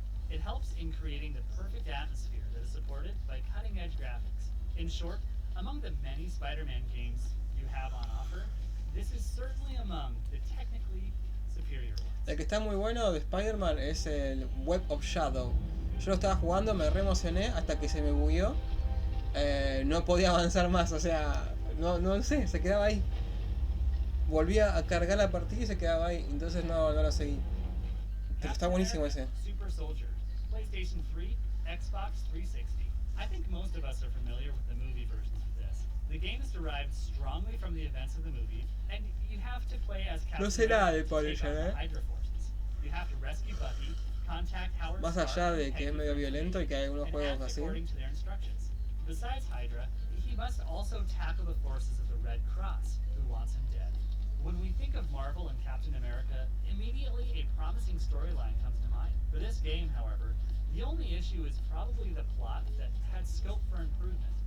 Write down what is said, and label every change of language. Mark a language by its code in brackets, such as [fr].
[en] It helps in creating the perfect atmosphere that is supported by cutting-edge graphics. In short, among the many Spider-Man games you have on offer, this is certainly among the technically superior ones. [es] El que está muy bueno de Spider-Man es el Web of Shadow. Yo lo estaba jugando, me re emocioné hasta que se me bugueó. No podía avanzar más, o sea, no sé, se quedaba ahí. Volvía a cargar la partida y se quedaba ahí, entonces no lo seguí. Pero está buenísimo ese. Super Soldier, PlayStation 3, Xbox 360. [en] I think most of us are familiar with the movie versions of this. The game is derived strongly from the events of the movie, and you have to play as Captain America to take on the Hydra forces. You have to rescue Bucky, contact Howard Stark, [es] más allá de que es medio violento y que hay algunos juegos así. [en] Besides Hydra, he must also tackle the forces of the Red Cross, who wants him dead. When we think of Marvel and Captain America, immediately a promising storyline comes to mind. For this game, however, the only issue is probably the plot that had scope for improvement.